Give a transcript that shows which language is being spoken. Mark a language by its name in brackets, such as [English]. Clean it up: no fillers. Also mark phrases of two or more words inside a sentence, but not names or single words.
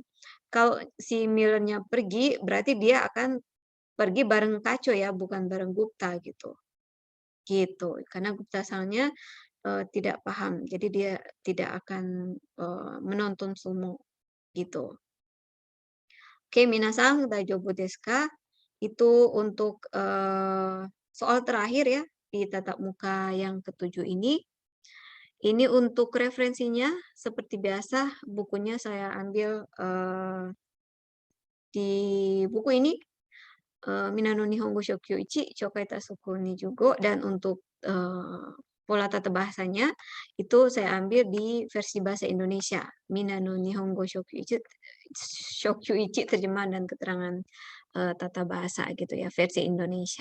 [Indonesian] Kalau si Millernya pergi, berarti dia akan pergi bareng Kaco ya, bukan bareng Gupta gitu. Gitu. Karena Gupta asalnya tidak paham, jadi dia tidak akan menonton sumo gitu. Oke, [Japanese] 皆さん大丈夫ですか? [Indonesian] Itu untuk soal terakhir ya di tatap muka yang ke-7 ini. Ini untuk referensinya seperti biasa bukunya saya ambil di buku ini Minano Nihongo Shokyu Ichi Chokai Tasuku ni Jugo, dan untuk pola tata bahasanya itu saya ambil di versi bahasa Indonesia Minano Nihongo Shokyu Ichi terjemahan dan keterangan tata bahasa gitu ya versi Indonesia.